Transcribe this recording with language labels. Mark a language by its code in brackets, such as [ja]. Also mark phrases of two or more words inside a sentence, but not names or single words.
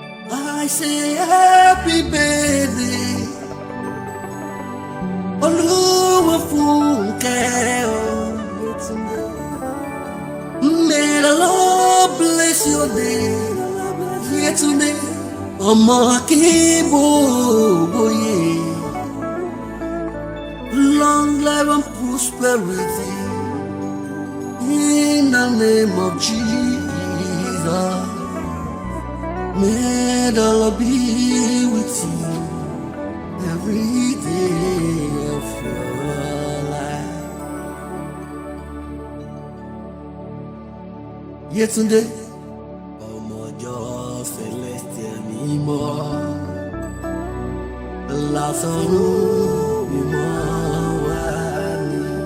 [en] I say happy birthday, Olúwafúnkẹ́ o. May the Lord bless your day. [yo] Yétúndé ọmọ Akínbóyè. [en] Long life and prosperity in the name of Jesus. May the Lord be with you every day of your life. [yo] Yétúndé. Ọmọ ìjọ Celestial mímọ́, látọ̀run mímọ́ wá ni.